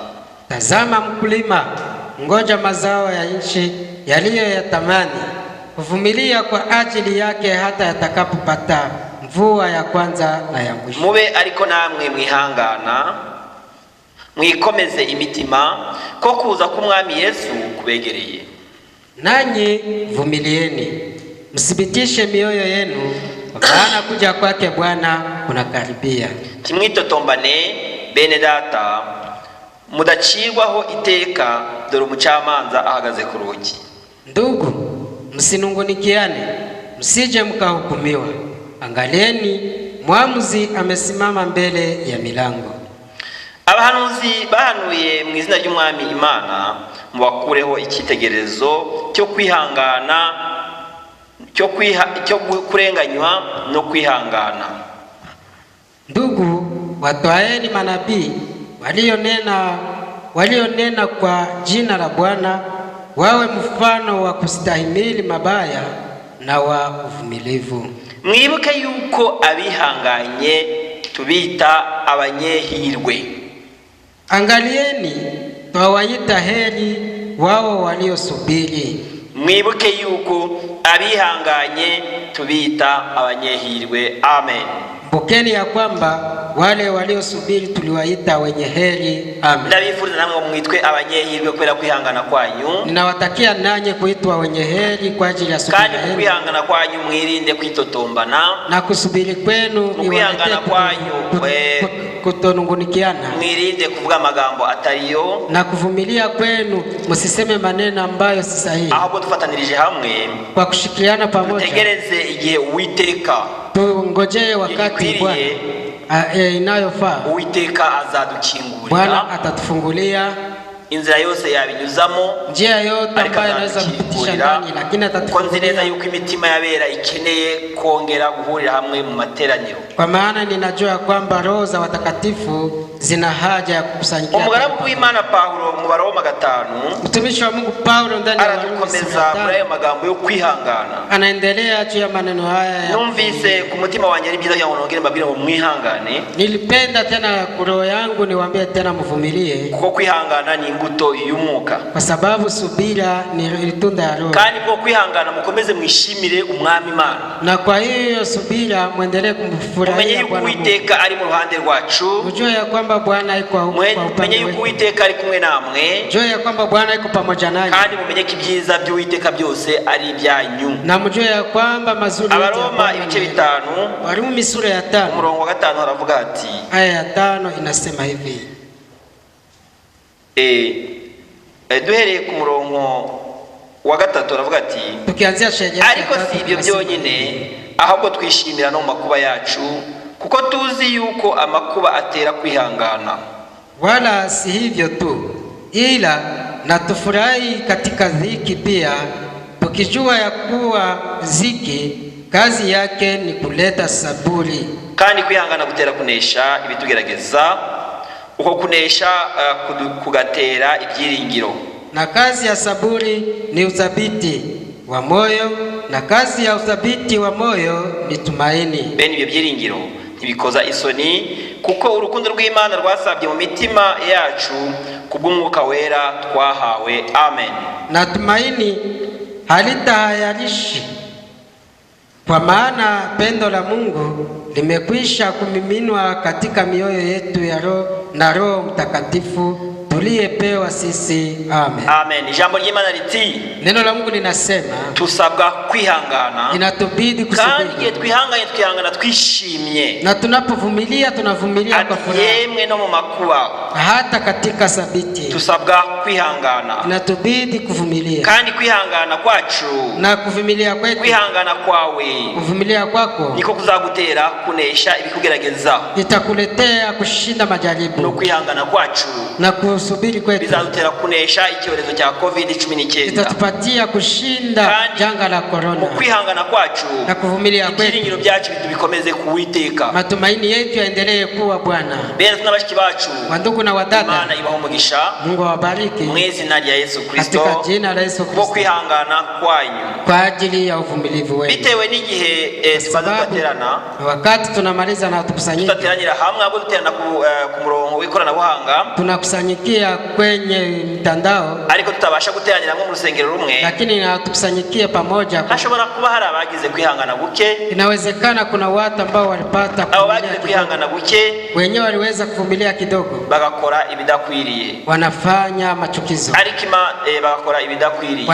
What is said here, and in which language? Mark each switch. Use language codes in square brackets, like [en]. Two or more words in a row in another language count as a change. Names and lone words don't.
[sw] Tazama mkulima ngoja mazao ya nchi yaliyo ya tamani, kuvumilia kwa ajili yake hata yatakapopata mvua ya kwanza na ya mwisho. [rw] Mube ariko namwe mwihangana, mwikomeze imitima ko kuza k'umwami Yesu kubegereye. [sw] Nanyi vumilieni, msibitishe mioyo yenu, maana kuja kwake Bwana kunakaribia. [rw] Timwitotombane bene data, mudacirwaho iteka, dore umucamanza ahagaze ku rugi. [sw] Ndugu, msinungunikiane, msije mkahukumiwa. Angalieni, mwamuzi amesimama mbele ya milango. [rw] Abahanuzi bahanuye mu izina ry'umwami Imana, mubakureho icyitegerezo cyo kwihangana, cyo kurenganywa no kwihangana. [sw] Ndugu, watwaeni manabii walionena kwa jina la Bwana, wawe mfano wa kustahimili mabaya na wa uvumilivu. [rw] Mwibuke yuko abihanganye tubita abanyehirwe. [sw] Angalieni, twawaita heri wao waliosubiri. [rw] Mwibuke yuko abihanganye tubita abanyehirwe. Amen. [sw] Mbukeni ya kwamba wale waliosubiri tuliwaita wenye heri. Amen. [rw] Ndabifuriza namwe mwitwe abanyehirwe kubera kwihangana kwanyu. [sw] Ninawatakia nanyi kuitwa wenye heri kwa ajili ya subira. [rw] Kandi kwihangana kwanyu mwirinde kwitotombana. [sw] Na kusubiri kwenu [rw] kwihangana kwanyu [sw] kutonungunikiana. [rw] Mwirinde kuvuga amagambo atariyo. [sw] Na kuvumilia kwenu msiseme maneno ambayo si sahihi. [rw] Ahubwo dufatanirije hamwe [sw] kwa kushikiliana pamoja. [rw] Tutegereze igihe Uwiteka, [sw] tungojee wakati Bwana inayofaa. [rw] Uwiteka azadukingurira. [sw] Bwana atatufungulia [rw] inzira yose yabinyuzamo, [sw] njia yote ambayo inaweza kupitisha ndani, lakini atatufungulia. [rw] Konzineza yuko imitima yabera ikeneye kongera guhurira hamwe mu materaniro. [sw] Kwa maana ninajua kwamba roho za watakatifu zina haja ya kukusanyika. [rw] Umugaragu w'Imana Paulo mu Baroma 5, [sw] mtumishi wa Mungu Paulo ndani ya [rw] aradukomeza muri ayo magambo yo kwihangana. [sw] Anaendelea juu ya maneno haya. [rw] Numvise ku mutima wanjye ari byiza cyangwa nongere mbabwire ngo mwihangane. [sw] Nilipenda tena roho yangu niwaambie tena mvumilie, [rw] kuko kwihangana ni imbuto y'umwuka, [sw] kwa sababu subira ni tunda ya roho. [rw] Kandi bwo kwihangana mukomeze mwishimire umwami Imana, [sw] na kwa hiyo subira muendelee kumfurahia Bwana. [rw] Uwiteka ari mu ruhande rwacu, [sw] ujue ya kwamba Bwana yuko upande wetu. Mwenye [rw] Uwiteka ari kumwe namwe, [sw] ujue ya kwamba Bwana yuko pamoja nanyi. [rw] Kandi mumenye ko ibyiza by'Uwiteka byose ari ibyanyu. [sw] Na mjue ya kwamba mazuri yote. [rw] Abaroma ibice 5, [sw] Warumi sura ya 5 [rw] umurongo wa 5 haravuga ati, [sw] aya ya 5 inasema hivi. [rw] Duhereye ku murongo wa 3 haravuga ati, [sw] tukianzia sheria [rw] ariko si ibyo byonyine, ahubwo twishimira no makuba yacu, kuko tuzi yuko amakuba atera kwihangana. [sw] Wala si hivyo tu, ila na tufurahi katika dhiki pia, tukijua ya kuwa dhiki kazi yake ni kuleta saburi, [rw] kandi kwihangana gutera kunesha ibitugerageza, uko kunesha kugatera ibyiringiro. [sw] Na kazi ya saburi ni uthabiti wa moyo, na kazi ya uthabiti wa moyo ni tumaini. [rw] Bene ibyo byiringiro ntibikoza isoni, kuko urukundo rw'Imana rwasabye mu mitima yacu kubw'Umwuka Wera twahawe. Amen. [sw] Na tumaini halitahayarishi, kwa maana pendo la Mungu limekwisha kumiminwa katika mioyo yetu na Roho Mtakatifu tuliyepewa sisi. Amen. [rw] Amen. Ijambo ry'Imana riti, [sw] neno la Mungu linasema [rw] tusabwa kwihangana, [sw] inatubidi kusubiri, [rw] kandi igihe twihangana twishimye, [sw] na tunapovumilia tunavumilia kwa furaha, [rw] yemwe no mu makuba, [sw] hata katika sabiti [rw] tusabwa kwihangana, [sw] inatubidi kuvumilia, [rw] kandi kwihangana kwacu [sw] na kuvumilia kwetu, [rw] kwihangana kwawe, [sw] kuvumilia kwako [rw] niko kuzagutera kunesha ibikugerageza, [sw] itakuletea kushinda majaribu, [rw] no kwihangana kwacu [sw] na kusubiri kwetu [rw] bizadutera kunesha icyorezo cya COVID-19, [sw] itatupatia kushinda janga la corona. [rw] Mu kwihangana kwacu [sw] na kuvumilia kwetu, [rw] ibyiringiro byacu bikomeze kuwiteka, [sw] matumaini yetu yaendelee kuwa Bwana. [rw] Bene tunabashiki bacu, [sw] wandugu na wadada, [rw] Imana ibaho umugisha, [sw] Mungu awabariki [rw] mu izina rya Yesu Kristo, [sw] katika jina la Yesu Kristo, [rw] kwihangana kwanyu [sw] kwa ajili ya uvumilivu wenu. [rw] Bitewe n'igihe tumaze guterana, [sw] wakati tunamaliza na tukusanyika, [rw] tutateranira hamwe abo duterana ku murongo w'ikoranabuhanga, [sw] tunakusanyikia kwenye mtandao, [rw] ariko tutabasha guteranira mu rusengero rumwe, [sw] lakini tukusanyikia pamoja. [rw] Hashobora kuba hari abagize kwihangana guke, [sw] inawezekana kuna watu ambao walipata [rw] kwihangana guke, [sw] wenyewe waliweza kuvumilia kidogo, [rw] bagakora ibidakwiriye, [sw] wanafanya machukizo, [rw] ariko bagakora ibidakwiriye,